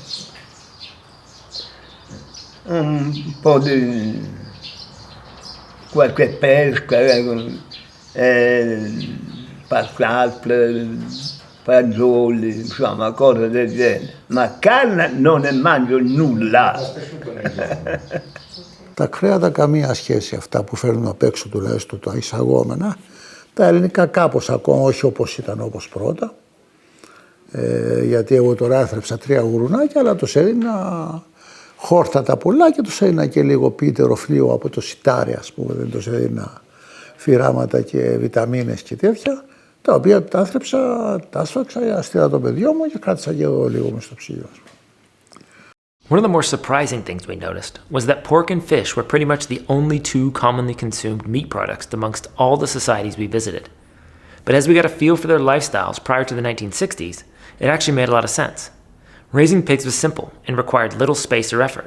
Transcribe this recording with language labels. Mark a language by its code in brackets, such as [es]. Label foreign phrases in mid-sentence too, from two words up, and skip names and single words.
[it] Un po' di qualche pesca, patate, fagioli, insomma, cose del genere. Ma carne non ne mangio nulla. [el] Τα κρέατα καμία σχέση αυτά που φέρνουν απ' έξω τουλάχιστον τα εισαγόμενα. Τα ελληνικά κάπως ακόμα, όχι όπως ήταν όπως πρώτα. Γιατί εγώ τώρα έθρεψα 3 γουρουνάκια, αλλά τους έδινα χόρτατα πολλά και τους έδινα και λίγο πίτερο φλοιό από το σιτάρι, ας πούμε, δεν τους έδινα φυράματα και βιταμίνες και τέτοια, τα οποία τα έθρεψα, τα σφάξα, στείλα το παιδιό μου και κράτησα και εγώ λίγο μες στο ψυγείο. [en] One of the more surprising things we noticed was that pork and fish were pretty much the only 2 commonly consumed meat products amongst all the societies we visited. But as we got a feel for their lifestyles prior to the 1960s, it actually made a lot of sense. Raising pigs was simple and required little space or effort.